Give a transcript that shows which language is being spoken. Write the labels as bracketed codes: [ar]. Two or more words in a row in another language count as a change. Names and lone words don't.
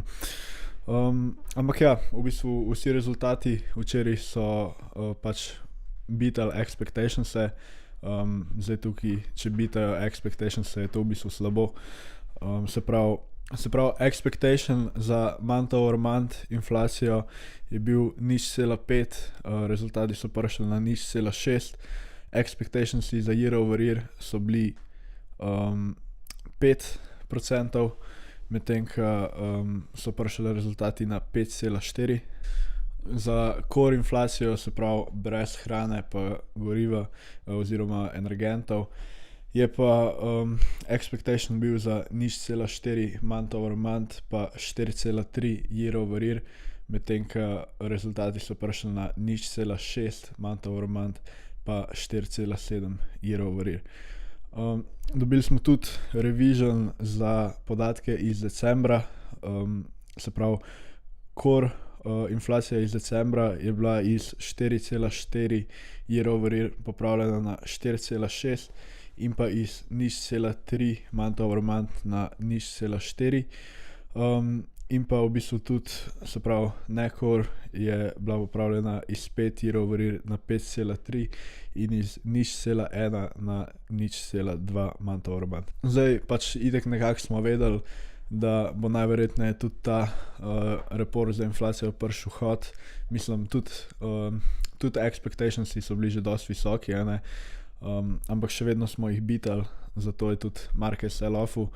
[sl] Ampak ja, v bistvu vsi rezultati včeraj so beatali expectations-e. Zdaj tukaj, če beatajo expectations-e, je to v bistvu slabo. Se pravi, expectation za [en] month over month [sl] inflacijo je bil 0,5, rezultati so prišli na 0,6. Expectations za [en] year over year [sl] so bili 5%, medtem ko so prišli rezultati na 5,4%. Za core inflacijo, se pravi brez hrane pa goriva oziroma energentov, je pa expectation bil za 0,4 [en] month over month [sl] pa 4,3 [en] year over year, [sl] medtem ko rezultati so prišli na 0,6 [en] month over month [sl] pa 4,7 [en] year over year. [sl] Dobili smo tudi revision za podatke iz decembra, se pravi core inflacija iz decembra je bila iz 4,4 [en] year over year [sl] popravljena na 4,6 in pa iz 0,3 [en] month over month [sl] na 0,4. In pa v bistvu tudi, se pravi, ne-core je bila popravljena iz 5 [en] year over year [sl] na 5,3 in iz 0,1 na 0,2 [en] month over month. [sl] Zdaj itak nekako smo vedeli, da bo najverjetneje tudi ta report za inflacijo prišel hot. Mislim, tudi expectationsi so bili že dosti visoki, ampak še vedno smo jih beatali, zato je tudi [en] market sell-offu.